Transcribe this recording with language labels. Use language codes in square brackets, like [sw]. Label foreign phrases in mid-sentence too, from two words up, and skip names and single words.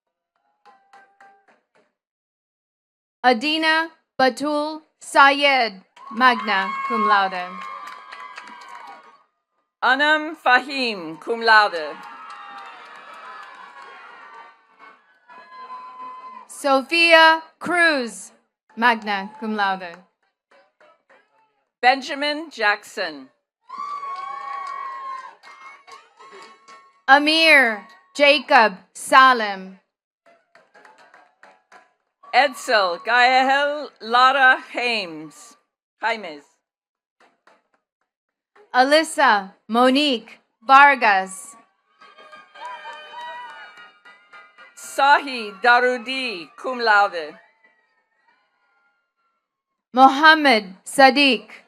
[en] Adina Batul Sayed, [la] magna cum laude. [en] Anam Fahim, [la] cum laude. [en] Sophia Cruz, [la] magna cum laude. [en] Benjamin Jackson. Amir Jacob Salem. Edsel Gael Lara Jaimes. Alyssa Monique Vargas. Sahi Darudi, [la] cum laude. [en] Mohammed Sadiq.